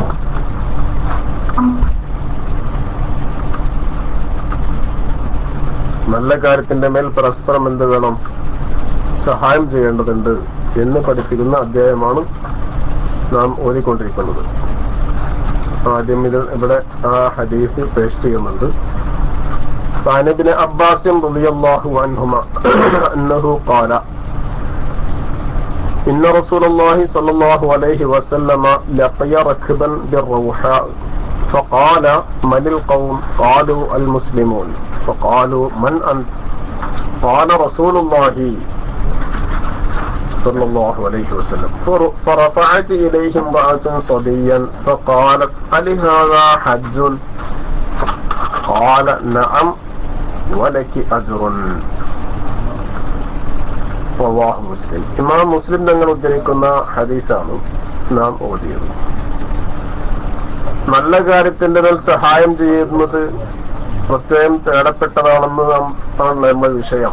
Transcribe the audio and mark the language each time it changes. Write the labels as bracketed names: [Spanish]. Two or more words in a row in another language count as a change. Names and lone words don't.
[Malayalam] നല്ല കാര്യത്തിന്റെ മേൽ പരസ്പരം എന്ത് വേണം? സഹായം ചെയ്യേണ്ടതുണ്ട് എന്ന് പഠിപ്പിക്കുന്ന അധ്യായമാണ് നാം ഓതിക്കൊണ്ടിരിക്കുന്നത്. ആദ്യം ഇവിടെ ആ ഹദീസ് പേഷ് ചെയ്യുന്നുണ്ട്. [Arabic] عن ابن عباس رضي الله عنهما أنه قال إن رسول الله صلى الله عليه وسلم لقي ركبا بالروحاء فقال من القوم؟ قالوا المسلمون. فقالوا من أنت؟ قال رسول الله صلى الله عليه وسلم. فرفعت إليه امرأة صبيا فقالت هل هذا حج؟ قال نعم ولك أجر. رواه مسلم. [Malayalam] ഇമാം മുസ്ലിം തങ്ങൾ ഉദ്ധരിക്കുന്ന ഹദീസാണ് നാം ഓതിയത്. നല്ല കാര്യത്തിന്റെ മേൽ സഹായം ചെയ്യുന്നത് പ്രത്യേകം തേടപ്പെട്ടതാണെന്ന് ആണ് നമ്മുടെ വിഷയം.